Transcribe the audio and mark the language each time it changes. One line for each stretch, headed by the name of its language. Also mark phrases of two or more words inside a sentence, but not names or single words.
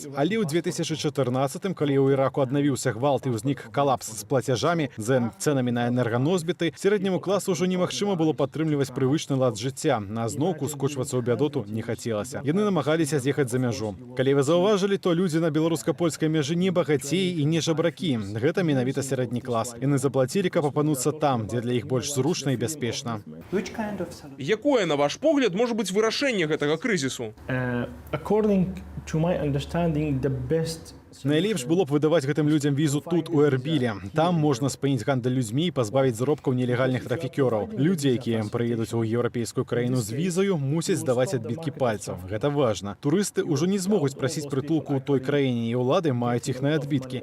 Belarusian: Але ў 2014, калі ў Іраку аднавіўся гвалт і ўзнік калапс з плацяжамі, з цэнамі на энерганосбіты, сярэдняму класу ўжо немагчыма было падтрымліваць прывычны лад жыцця. На зноўку скочвацца ў бядоту не хацелася. Яны намагаліся з'ехаць за мяжу. Калі вы заўважылі, то людзі на беларуска-польскай мяжы не багацеі і не жабракі. Гэта менавіта сярэдні клас. Яны заплацілі, каб апынуцца там, дзе для іх больш зручна і бяспечна.
English: Which kind of solution?
Belarusian: Якое, на ваш погляд, можа быць вырашэнне гэтага крызісу?
English: According to my understanding, the best
Belarusian: Найлепш было б выдаваць гэтым людзям візу тут, у Эрбіле. Там можна спыніць гандаль людзьмі і пазбавіць заробкаў нелегальных трафікёраў. Людзі, якія прыедуць у еўрапейскую краіну з візаю, мусяць здаваць адбіткі пальцаў. Гэта важна. Турысты ўжо не змогуць прасіць прытулку ў той краіне, і ўлады маюць іхныя адбіткі.